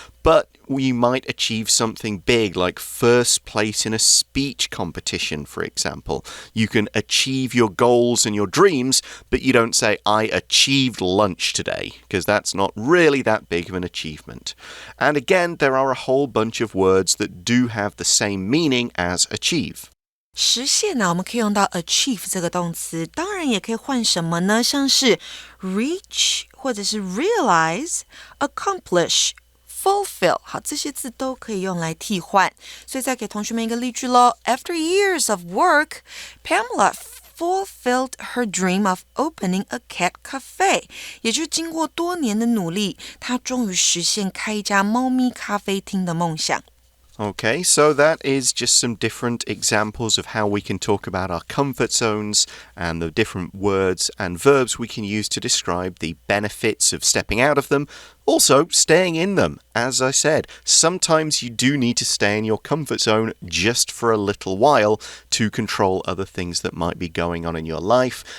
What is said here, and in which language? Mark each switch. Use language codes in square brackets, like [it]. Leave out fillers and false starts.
[en] But we might achieve something big, like first place in a speech competition, for example. You can achieve your goals and your dreams, but you don't say, I achieved lunch today, because that's not really that big of an achievement. And again, there are a whole bunch of words that do have the same meaning as achieve. [zh] 实现呢，我们可以用到 achieve 这个动词，当然也可以换什么呢？像是 reach 或者是 realize、accomplish、fulfill， 好，这些字都可以用来替换。所以再给同学们一个例句咯。 [en] After years of work, Pamela fulfilled her dream of opening a cat cafe. [zh] 也就是经过多年的努力，她终于实现开一家猫咪咖啡厅的梦想。 [en] Okay, so that is just some different examples of how we can talk about our comfort zones and the different words and verbs we can use to describe the benefits of stepping out of them, also staying in them. As I said, sometimes you do need to stay in your comfort zone just for a little while to control other things that might be going on in your life.